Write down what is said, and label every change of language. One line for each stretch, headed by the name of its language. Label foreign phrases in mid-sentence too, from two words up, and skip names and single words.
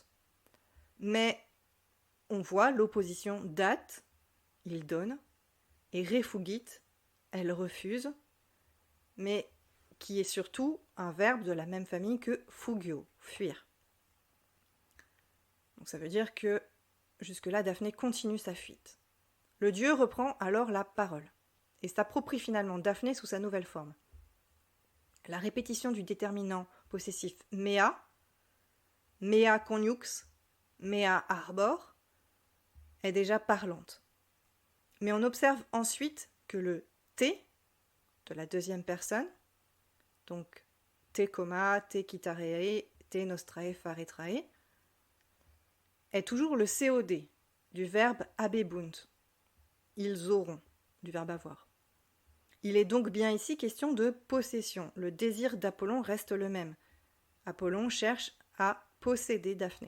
French: Mais on voit l'opposition dat, il donne, et refugit, elle refuse, mais qui est surtout un verbe de la même famille que fugio, fuir. Donc ça veut dire que jusque-là, Daphné continue sa fuite. Le dieu reprend alors la parole et s'approprie finalement Daphné sous sa nouvelle forme. La répétition du déterminant possessif
Latin: mea mea conjux, mea arbor
French: est déjà parlante. Mais on observe ensuite que le te de la deuxième personne, donc
Latin: te coma, te quitaree, te nostrae, faretrae,
French: est toujours le COD du verbe habebunt. Ils auront, du verbe avoir. Il est donc bien ici question de possession. Le désir d'Apollon reste le même. Apollon cherche à posséder Daphné.